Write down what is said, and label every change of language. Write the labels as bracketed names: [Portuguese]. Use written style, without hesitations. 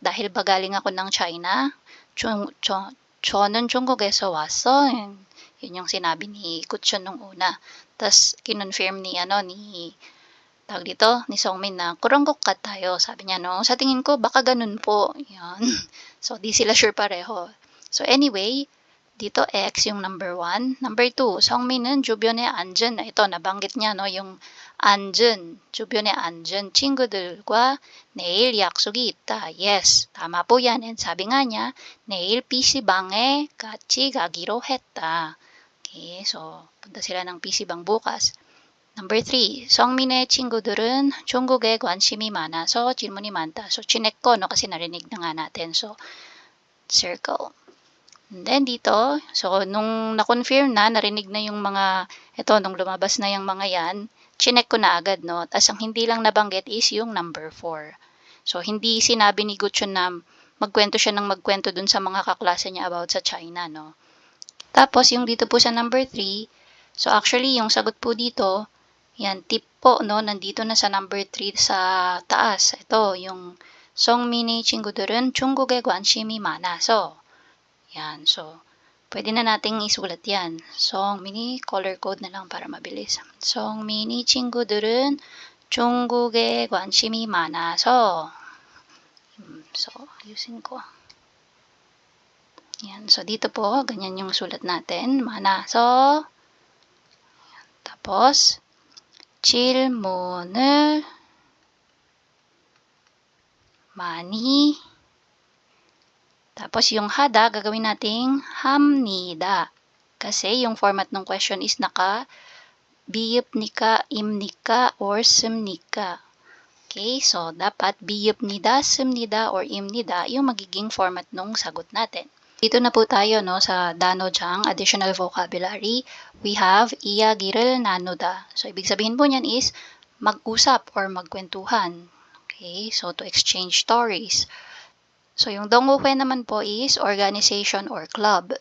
[Filipino] Dahil ba galing ako ng China? [Korean] 저는 중국에서 왔어. [Filipino] Yun yung sinabi ni Gutchon nung una. Tapos, kinonfirm ni Songmin na, [Korean] 그런 것 같아요. [Filipino] Sabi niya, no? Sa tingin ko, baka ganun po. Yan. So, di sila sure pareho. So, anyway, dito X yung number 1. Number 2, [Korean] 성민은 주변에 앉은, [Filipino] ito, nabanggit niya, no? [Korean] Yung 앉은, 주변에 앉은 친구들과 내일 약속이 있다. [Filipino] Yes, tama po yan. And sabi nga niya, [Korean] 내일 PC방에 같이 가기로 했다. [Filipino] Okay, so, punta sila ng PC방 bukas. [Korean] Number 3, 성민의 친구들은 중국에 관심이 많아서 질문이 많다. [Filipino] So, chinek ko, no? Kasi narinig na nga natin. So, circle. And then dito, so, nung na-confirm na, narinig na yung mga, nung lumabas na yung mga yan, chinek ko na agad, no? Tapos, ang hindi lang nabanggit is yung number 4. So, hindi sinabi ni Gutchon na magkwento siya ng magkwento dun sa mga kaklase niya about sa China, no? Tapos, yung dito po sa number 3, so actually, yung sagot po dito, yan, tip po, no? Nandito na sa number 3 sa taas. [Korean] Ito, yung 성민의 친구들은 중국에 관심이 많아서. [Filipino] Yan, so, pwede na nating isulat yan. 성민이, color code na lang para mabilis. [Korean] 성민의 친구들은 중국에 관심이 많아서. [Filipino] So, ayusin ko. Yan, so dito po, ganyan yung sulat natin. 많아서. [Korean] Tapos, 질문을 많이. [Filipino] Tapos yung hada, gagawin nating 합니다. Kasi yung format ng question is naka 비읍니까, 입니까, or 씁니까. Okay, so dapat 비읍니다, 씁니다, or 입니다 yung magiging format ng sagot natin. Dito na po tayo, no, sa 단어장, additional vocabulary. We have [Korean] 이야기를 나누다. [Filipino] So, ibig sabihin po niyan is mag-usap or magkwentuhan. Okay, so [English] to exchange stories. [Filipino] So yung donghuhue naman po is organization or club.